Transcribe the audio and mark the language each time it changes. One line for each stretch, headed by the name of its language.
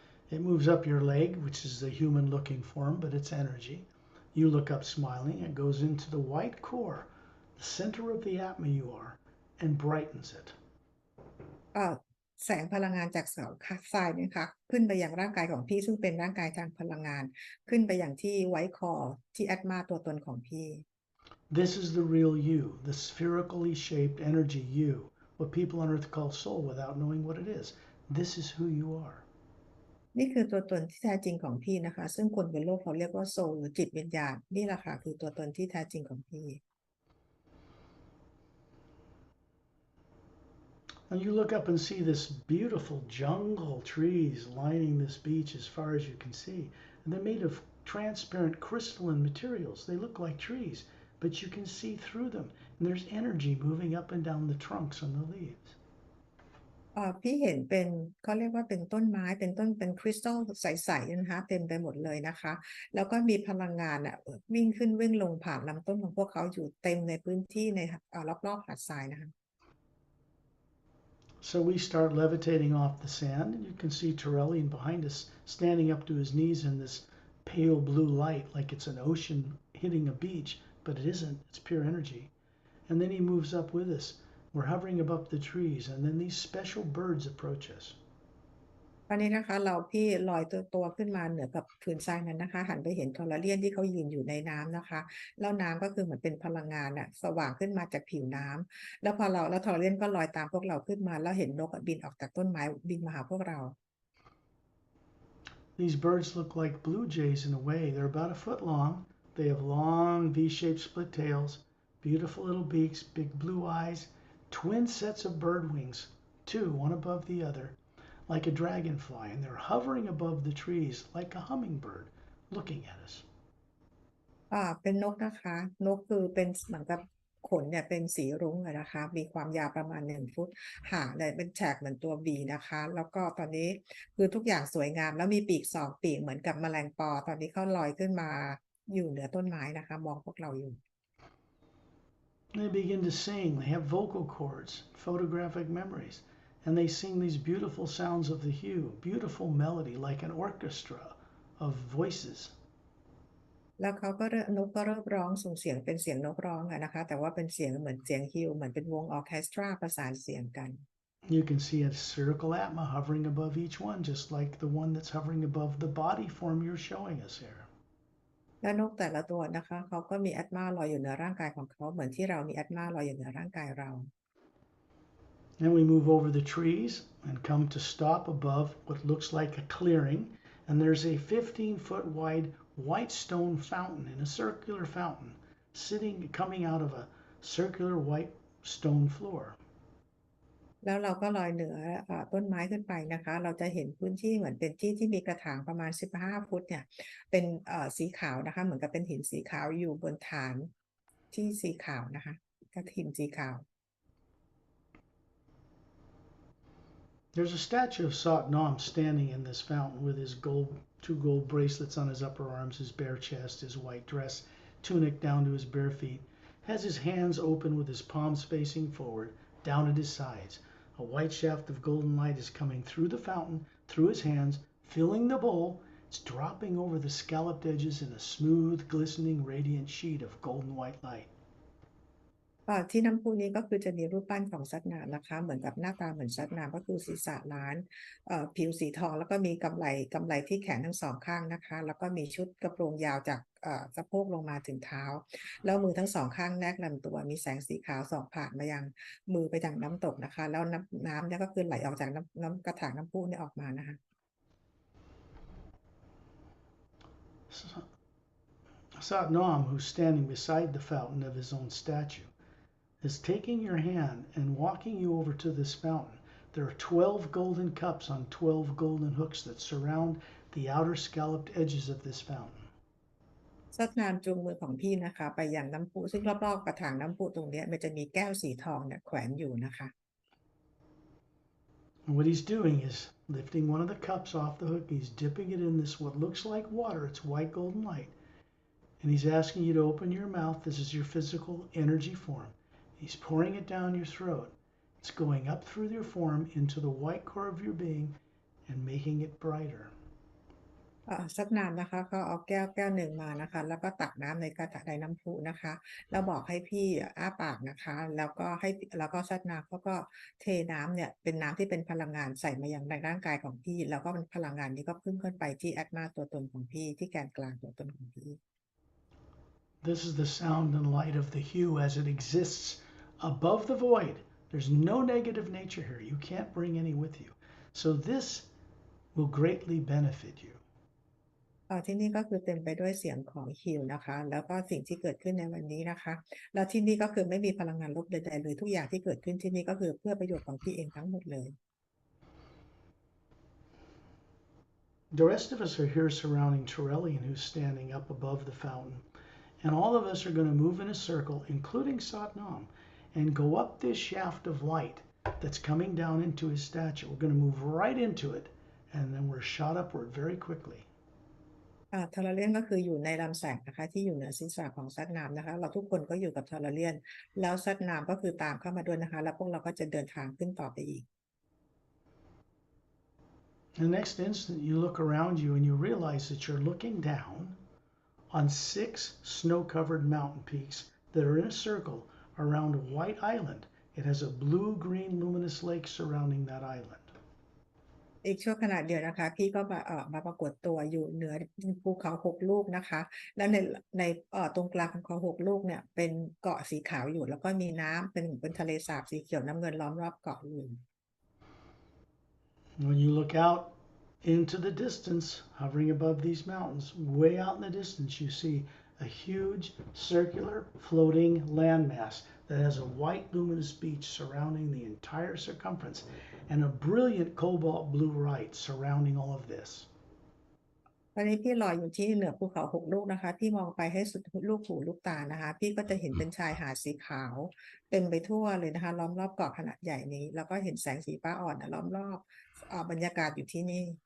English: It moves up your leg, which is the human looking form, but it's energy. You look up smiling. It goes into the white core, the center of the Atma you are, and brightens it.
Thai: แสงพลังงานจากเสาทรายนี่ค่ะขึ้นไปยังร่างกายของพี่ซึ่งเป็นร่างกายทางพลังงานขึ้นไปอย่างที่ไวท์คอร์ที่แอตมาตัวตนของพี่
English: This is the real you, the spherically shaped energy you, what people on earth call soul without knowing what it is. This is who you are.
Thai: นี่คือตัวตนที่แท้จริงของพี่นะคะซึ่งคนบนโลกเขาเรียกว่าโซลหรือจิตวิญญาณนี่แหละค่ะคือตัวตนที่แท้จริงของพี่
English: And you look up and see this beautiful jungle trees lining this beach as far as you can see. And they're made of transparent crystalline materials. They look like trees, but you can see through them. And there's energy moving up and down the trunks and the leaves.
Thai: พี่เห็นเป็นเขาเรียกว่าเป็นต้นไม้เป็นคริสตัลใสๆนะคะเต็มไปหมดเลยนะคะแล้วก็มีพลังงานวิ่งขึ้นวิ่งลงผ่านลำต้นของพวกเขาอยู่เต็มในพื้นที่ในรอบๆหาดทรายนะคะ
English: So we start levitating off the sand, and you can see Torellian behind us standing up to his knees in this pale blue light like it's an ocean hitting a beach, but it isn't, it's pure energy. And then he moves up with us. We're hovering above the trees, and then these special birds approach us.
Thai: ตอนนี้นะคะพี่ลอยตัวขึ้นมาเหนือกับผืนทรายนั้นนะคะหันไปเห็นทอร์เรียนที่เขายืนอยู่ในน้ำนะคะแล้วน้ำก็คือเหมือนเป็นพลังงานสว่างขึ้นมาจากผิวน้ำแล้วทอร์เรียนก็ลอยตามพวกเราขึ้นมาแล้วเห็นนกบินออกจากต้นไม้บินมาหาพวกเรา
English: These birds look like blue jays in a way. They're about a foot long. They have long V-shaped split tails, beautiful little beaks, big blue eyes, twin sets of bird wings, two, one above the other.Like a dragonfly, and they're hovering above the trees like a hummingbird, looking at us.
Thai: เป็นนกนะคะนกคือเป็นเหมือนกับขนเนี่ยเป็นสีรุ้งเลยนะคะมีความยาวประมาณ1 ฟุตหางเนี่ยเป็นแฉกเหมือนตัว V นะคะแล้วก็ตอนนี้คือทุกอย่างสวยงามแล้วมีปีก2 ปีกเหมือนกับแมลงปอตอนนี้เขาลอยขึ้นมาอยู่เหนือต้นไม้นะคะมองพวกเราอยู่
English: They begin to sing. They have vocal cords, photographic memories.And they sing these beautiful sounds of the hue, beautiful melody like an orchestra of voices.
Thai: แล้วนกก็เริ่มร้องส่งเสียงเป็นเสียงนกร้องนะคะแต่ว่าเป็นเสียงเหมือนเสียงฮิวเหมือนเป็นวงออร์เคสตราประสานเสียงกัน
English: You can see a circle Atma hovering above each one, just like the one that's hovering above the body form you're showing us here.
Thai: และนกแต่ละตัวนะคะเขาก็มีแอตมาลอยอยู่เหนือร่างกายของเขาเหมือนที่เรามีแอตมาลอยอยู่เหนือร่างกายเรา
English: Then we move over the trees and come to stop above what looks like a clearing. And there's a 15-foot wide white stone fountain in a circular fountain coming out of a circular white stone floor.
Thai: แล้วเราก็ลอยเหนือต้นไม้ขึ้นไปนะคะเราจะเห็นพื้นที่เหมือนเป็นที่ที่มีกระถางประมาณ15ฟุตเนี่ยเป็นสีขาวนะคะเหมือนกับเป็นหินสีขาวอยู่บนฐานที่สีขาวนะคะก็หินสีขาว
English: There's a statue of Sat Nam standing in this fountain with his two gold bracelets on his upper arms, his bare chest, his white dress, tunic down to his bare feet, has his hands open with his palms facing forward, down at his sides. A white shaft of golden light is coming through the fountain, through his hands, filling the bowl. It's dropping over the scalloped edges in a smooth, glistening, radiant sheet of golden white light.
Thai: ที่น้ำพุนี้ก็คือจะมีรูปปั้นของสัตว์น้ำนะคะเหมือนกับหน้าตาเหมือนสัตว์น้ำก็คือศีรษะล้านผิวสีทองแล้วก็มีกำไลที่แขนทั้งสองข้างนะคะแล้วก็มีชุดกระโปรงยาวจากสะโพกลงมาถึงเท้าแล้วมือทั้งสองข้างแนบลำตัวมีแสงสีขาวส่องผ่านมายังมือไปทางน้ำตกนะคะแล้วน้ำเนี่ยก็คือไหลออกจากน้ำกระถางน้ำพุเนี่ยออกมานะคะ
English: Sat Nam, who's standing beside the fountain of his own statue, is taking your hand and walking you over to this fountain. There are 12 golden cups on 12 golden hooks that surround the outer scalloped edges of this fountain.
Thai: สัตว์น้ำจูงมือของพี่นะคะไปยังน้ำพุซึ่งรอบๆกระถางน้ำพุตรงนี้มันจะมีแก้วสีทองเนี่ยแขวนอยู่นะคะ
English: And what he's doing is lifting one of the cups off the hook. He's dipping it in this what looks like water. It's white golden light. And he's asking you to open your mouth. This is your physical energy form. He's pouring it down your throat. It's going up through your form into the white core of your being and making it brighter.
Thai: สักน้ำนะคะก็เอาแก้วหนึ่งมานะคะแล้วก็ตักน้ำในกระถางในน้ำพุนะคะแล้วบอกให้พี่อ้าปากนะคะแล้วก็สักน้ำก็เทน้ำเนี่ยเป็นน้ำที่เป็นพลังงานใส่มายังในร่างกายของพี่แล้วก็เป็นพลังงานนี้ก็พุ่งขึ้นไปที่แอตมาตัวตนของพี่ที่แกนกลางตัวตนของพี่
English: This is the sound and light of the hue as it exists above the void. There's no negative nature here. You can't bring any with you. So this will greatly benefit you.
Thai: ที่นี่ก็คือเต็มไปด้วยเสียงของฮิลนะคะแล้วก็สิ่งที่เกิดขึ้นในวันนี้นะคะแล้วที่นี่ก็คือไม่มีพลังงานลบใดๆเลยทุกอย่างที่เกิดขึ้นที่นี่ก็คือเพื่อประโยชน์ของพี่เองทั้งหมดเลย
English: The rest of us are here surrounding Torellian, who's standing up above the fountain. And all of us are going to move in a circle, including Satnam, and go up this shaft of light that's coming down into his statue. We're going to move right into it, and then we're shot upward very quickly.
Thai: ทอร์เรียนก็คืออยู่ในลำแสงนะคะที่อยู่เหนือศีรษะของซัดน้ำนะคะเราทุกคนก็อยู่กับทอร์เรียนแล้วซัดน้ำก็คือตามเข้ามาด้วยนะคะแล้วพวกเราก็จะเดินทางขึ้นต่อไปอีก
English: The next instant, you look around you and you realize that you're looking down on 6 snow-covered mountain peaks that are in a circle around a white island. It has a blue-green luminous lake surrounding that island.
Thai: อีกช่วงขณะเดียวนะคะพี่ก็มาปรากฏตัวอยู่เหนือภูเขา6ลูกนะคะและในตรงกลางของเขา6ลูกเนี่ยเป็นเกาะสีขาวอยู่แล้วก็มีน้ำเป็นทะเลสาบสีเขียวน้ำเงินล้อมรอบเกาะอยู่
English: When you look out into the distance, hovering above these mountains, way out in the distance, you see a huge circular floating landmass that has a white luminous beach surrounding the entire circumference and a brilliant cobalt blue light surrounding all of this.
Thai: ตอนนี้พี่ลอยอยู่ที่เหนือภูเขา6ลูกนะคะพี่มองไปให้สุดลูกหูลูกตานะคะพี่ก็จะเห็นเป็นชายหาดสีขาวเต็มไปทั่วเลยนะคะล้อมรอบเกาะขนาดใหญ่นี้แล้วก็เห็นแสงสีฟ้าอ่อนล้อมรอบบรรยากาศอยู่ที่นี่